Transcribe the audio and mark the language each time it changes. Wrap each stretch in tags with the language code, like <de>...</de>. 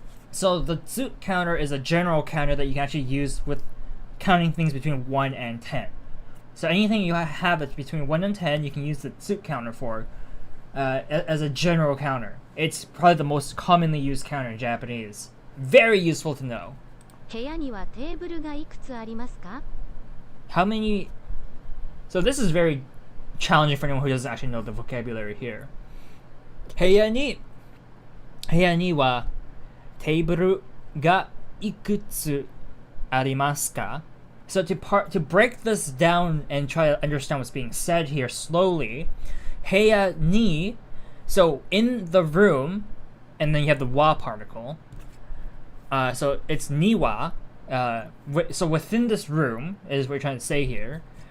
<en>So the tsu counter is a general counter that you can actually use with counting things between 1 and 10. So anything you have that's between 1 and 10, you can use the tsu counter for as a general counter. It's probably the most commonly used counter in Japanese. Very useful to know.</en> <ja>部屋にはテーブルがいくつありますか</ja> <en>How many... So this is very challenging for anyone who doesn't actually know the vocabulary here.</en> <ja>部屋にはテーブルがいくつありますか?</ja> <en>So to break this down and try to understand what's being said here slowly, 部屋に, so in the room, and then you have the wa particle. So it's niwa. So within this room is what we're trying to say here.</en>